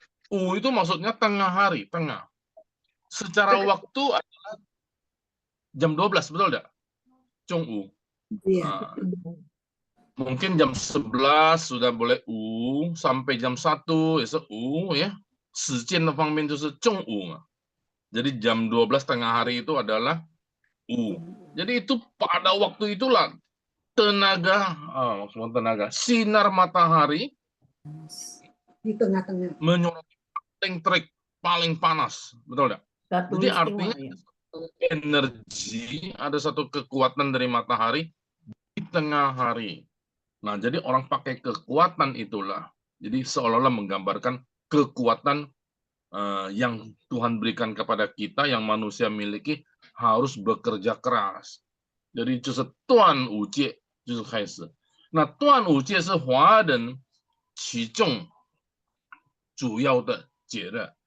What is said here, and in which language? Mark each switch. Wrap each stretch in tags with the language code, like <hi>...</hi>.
<id>Itu maksudnya tengah hari, tengah. Secara waktu adalah jam 12, betul tidak? Chongwu. Nah, mungkin jam 11 sudah boleh sampai jam 1 ya.</id> <zh>Sijian的方面就是中午嘛.</zh> <id>Jadi jam 12 tengah hari itu adalah Jadi itu pada waktu itulah tenaga, sinar matahari di tengah-tengah menyoroti paling terik, paling panas, betul tidak? Jadi artinya energi, ada satu kekuatan dari matahari di tengah hari. Nah, jadi orang pakai kekuatan itulah. Jadi seolah-olah menggambarkan kekuatan yang Tuhan berikan kepada kita, yang manusia miliki, harus bekerja keras. Jadi</id> <zh>就是端午节就是开始。那端午节是华人其中主要的节日。</zh>